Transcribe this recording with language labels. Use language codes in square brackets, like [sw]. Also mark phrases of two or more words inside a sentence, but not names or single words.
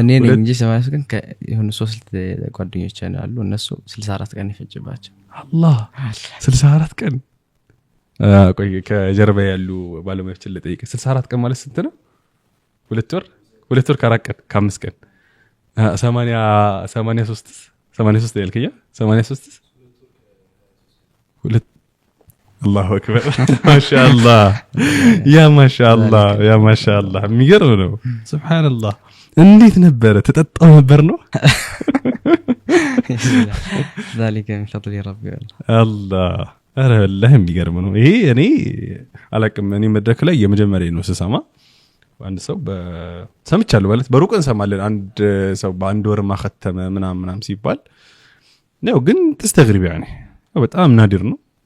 [am] እኔ ነኝ እንጂ 83 ቀን የሆነ 3 ጓደኞች አሉ እነሱ 64 ቀን ይፈጅባቸው አላህ 64 ቀን ቆይ ከጀርባ ያሉ ባለሙያዎችን ለጠይቅ 64 ቀን ማለት ስንት ነው 2 ወር ከ4 ቀን ከ5 ቀን 83 ያልከኛ 83 [ar] الله أكبر ما شاء الله يا ما شاء الله [am] የሚገርም ነው [ar] سبحان الله [am] እንዴት ነበር ተጠጣው ነበር ነው [ar] ذلك من فضل ربي [am] الله ኧረ والله የሚገርም ነው ይሄ እኔ አላቅም እኔ መድረክ ላይ የመጀመሪያ ነው ስሰማ አንድ ሰው ሰምቻለሁ ማለት በሩቅ እንሰማለን አንድ ሰው በአንድ ወር ማختመ ምናምን ሲባል ነው ግን ተስተግሪብ ያኔ በጣም ናዲር ነው